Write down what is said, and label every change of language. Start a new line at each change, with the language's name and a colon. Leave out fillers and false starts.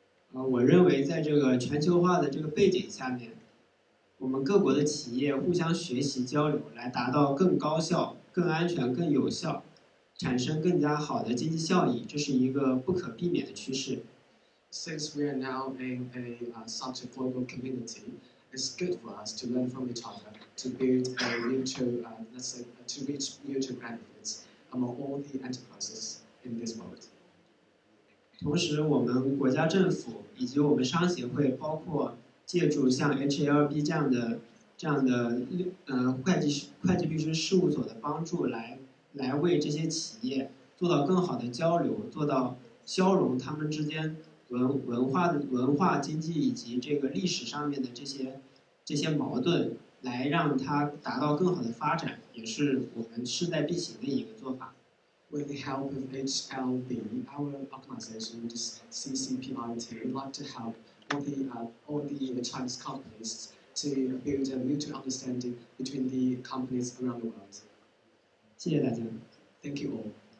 Chinese: 我认为在这个全球化的这个背景下面，我们各国的企业互相学习交流，来达到更高效、更安全、更有效，产生更加好的经济效益，这是一个不可避免的趋势。
English: Since we are now in such a global community, it's good for us to learn from each other, to build a mutual, to reach mutual benefits among all the enterprises in this world.
Chinese: 同时，我们国家政府以及我们商协会，包括借助像 HLB 这样的会计律师事务所的帮助，来为这些企业做到更好的交流，做到消融他们之间文化经济以及这个历史上面的这些矛盾，来让它达到更好的发展，也是我们势在必行的一个做法。
English: With the help of HLB, our organization, CCPIT, would like to help all the Chinese companies to build a mutual understanding between the companies around the world.
Chinese: 谢谢大家。
English: Thank you all.